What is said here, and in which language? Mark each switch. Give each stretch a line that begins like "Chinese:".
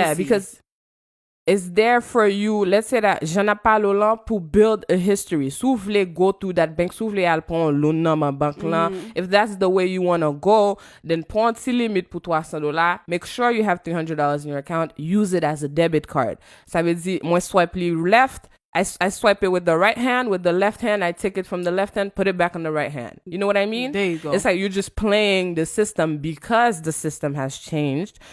English: Yeah, because it's there for you. Let's say that
French: j'en ai parlé là pour
English: build a history.
French: Si vous voulez
English: go to that bank,
French: si vous voulez aller prendre loan dans ma banque là,
English: if that's the way you want to go, then
French: prends petit limite pour $300.
English: Make sure you have $300 in your account. Use it as a debit card.
French: Ça veut dire, moi
English: swipe left. I swipe it with the right hand. With the left hand, I take it from the left hand, put it back on the right hand. You know what I mean? There you go. It's like you're just playing the system because the system has changed.